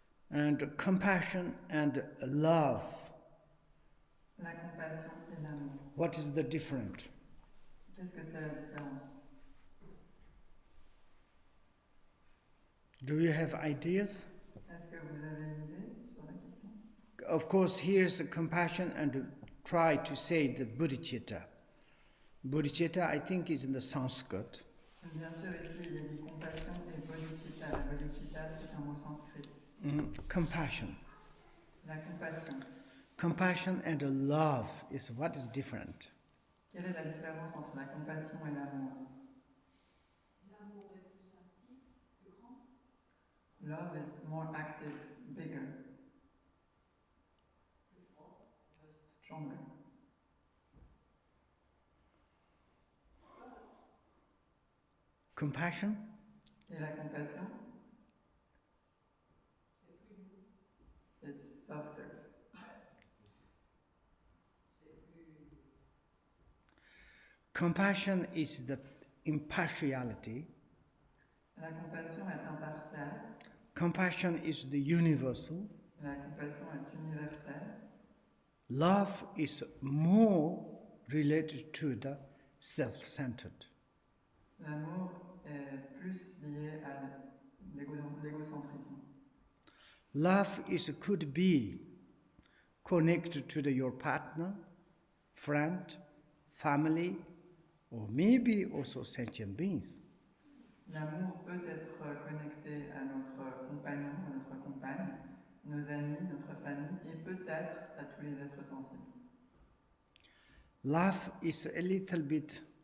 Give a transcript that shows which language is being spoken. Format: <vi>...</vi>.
<en>And compassion and love.</en> <fr>La compassion et l'amour.</fr> <en>What is the difference?</en> <fr>Qu'est-ce que c'est la différence?</fr> <en>Do you have ideas?</en> <fr>Est-ce que vous avez une idée sur la question?</fr> <en>Of course, here's a compassion and try to say the bodhicitta. Bodhicitta, I think, is in the Sanskrit.</en> <fr>Bien sûr, ici, il y a dit compassion et bodhicitta. La bodhicitta, c'est un mot sanskrit.</fr> <en>Compassion.</en> <fr>La compassion.</fr> <en>Compassion and love is what is different.</en> <fr>Quelle est la différence entre la compassion et l'amour? L'amour est plus actif, plus grand.</fr> <en>Love is more active, bigger.</en> <fr>Plus fort.</fr> <en>Stronger. Compassion?</en> <fr>Et la compassion? C'est plus doux.</fr> <en>It's softer. Compassion is the impartiality.</en> <fr>La compassion est impartiale.</fr> <en>Compassion is the universal.</en> <fr>La compassion est universelle.</fr> <en>Love is more related to the self-centered.</en> <fr>L'amour est plus lié à l'égocentrisme.</fr> <en>Love could be connected to your partner, friend, family, or maybe also sentient beings.</en> <fr>L'amour peut être connecté à notre compagnon, à notre compagne, nos amis, notre famille et peut-être à tous les êtres sensibles.</fr> <en>Love is a little bit</en>